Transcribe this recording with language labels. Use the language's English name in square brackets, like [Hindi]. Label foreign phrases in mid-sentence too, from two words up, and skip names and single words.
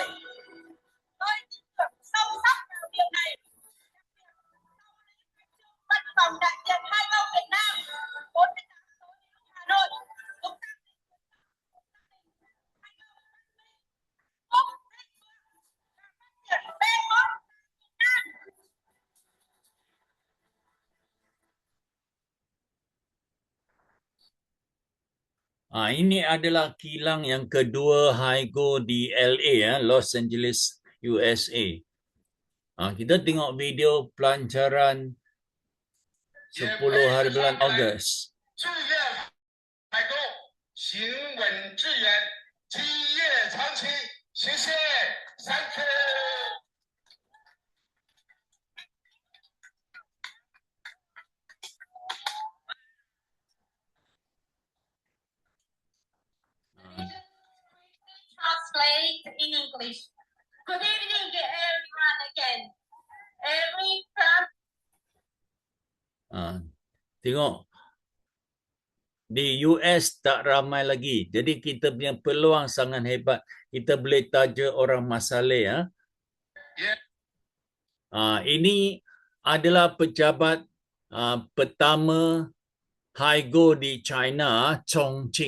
[Vietnamese] Tôi tin tưởng sâu sắc vào điều này. Văn phòng đại diện Hai Câu Việt Nam 48 Hà Nội, chúng ta [Malay] Ini adalah kilang yang kedua Hygo di LA, Los Angeles, USA. Kita tengok video pelancaran 10 hari bulan Ogos. [Chinese] 志愿采购，行稳致远，基业长青。谢谢 ， [English] Thank you。 Translate in English. Good evening, everyone again. [Malay] Tengok, di US tak ramai lagi. Jadi kita punya peluang sangat hebat. Kita boleh taja orang Masaleh. Ini adalah pejabat pertama Hygo di China, Chongqing.